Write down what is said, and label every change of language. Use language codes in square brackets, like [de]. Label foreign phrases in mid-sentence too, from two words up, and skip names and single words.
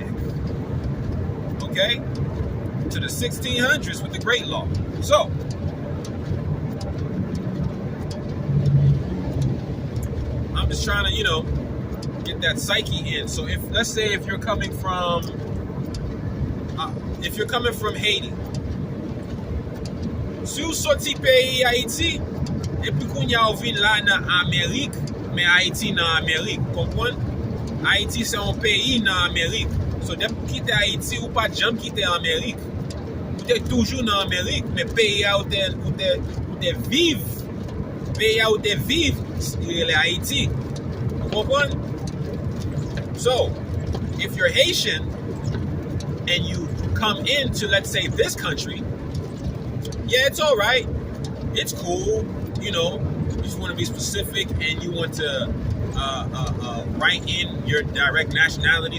[en] Okay? To the 1600s with the Great Law. So, I'm just trying to, get that psyche in. So let's say if you're coming from Haiti, [ht] si ou sorti pays Haiti, epi kounya ou vin la nan Amerik, men Haiti nan Amerik, kompon? Haiti se un pays nan Amerik. So dep kite Haiti ou pa jam kite Amerik. Ou te toujou nan Amerik, men pays a ou te viv. Pays a ou te viv, le Haiti. Kompon? [en] So, if you're Haitian and you come into, let's say, this country, yeah, it's all right. It's cool. You just want to be specific and you want to write in your direct nationality.